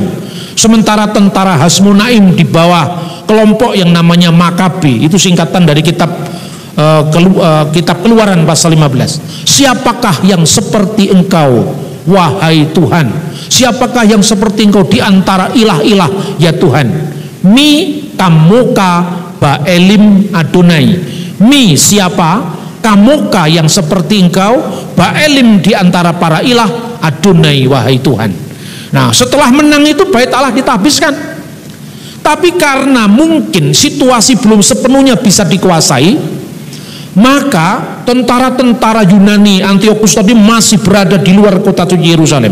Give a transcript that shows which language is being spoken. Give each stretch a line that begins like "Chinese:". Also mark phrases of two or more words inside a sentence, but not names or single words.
Indonesian: Sementara tentara Hasmonaim di bawah kelompok yang namanya Makabe, itu singkatan dari kitab Keluaran pasal 15. Siapakah yang seperti engkau, wahai Tuhan? Siapakah yang seperti engkau di antara ilah-ilah, ya Tuhan?
Hebrew: מי כמוכה באלים אדוני.
Indonesian: Mi siapa? Kamukah yang seperti engkau, Baalim di antara para ilah, Adonai wahai Tuhan. Nah, setelah menang itu bait Allah ditahbiskan. Tapi karena mungkin situasi belum sepenuhnya bisa dikuasai, maka tentara-tentara Yunani Antiochus tadi masih berada di luar kota suci Yerusalem.